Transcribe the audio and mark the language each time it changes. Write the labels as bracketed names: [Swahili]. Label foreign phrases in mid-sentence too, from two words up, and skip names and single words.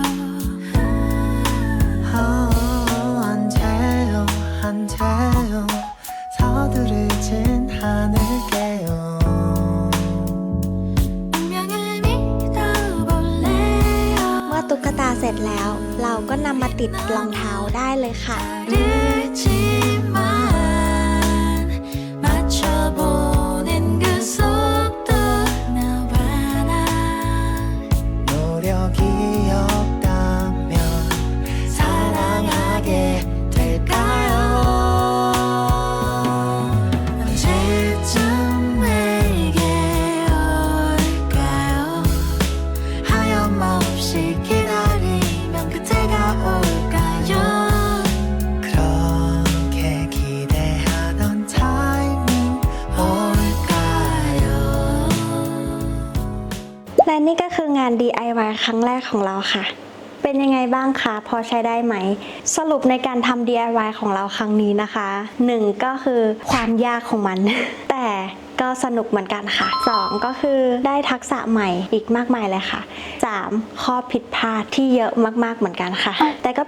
[Korean] 언제요 서두르진 않을게요 운명을 믿어볼래요 [Thai] เมื่อตุ๊กตาเสร็จแล้ว เราก็นำมาติดรองเท้าได้เลยค่ะ [Korean] 다르지만 맞춰보는 그 속도 나와 나 노력이 없다면 사랑하게 될까요 언제쯤 내게 올까요 하염없이 기다리면 그때가 올까요 그렇게 기대하던 타이밍 올까요 [Thai] และนี่ก็คืองาน DIY ครั้งแรกของเราค่ะ เป็นยังไงบ้างคะ พอใช้ได้ไหม สรุปในการทำ DIY ของเราครั้งนี้นะคะ 1 ก็คือความยากของมัน แต่ ก็สนุกเหมือนกันค่ะ 2 ก็คือได้ทักษะใหม่อีกมากมายเลยค่ะ 3 ข้อผิดพลาดที่เยอะมากๆเหมือนกันค่ะ แต่ก็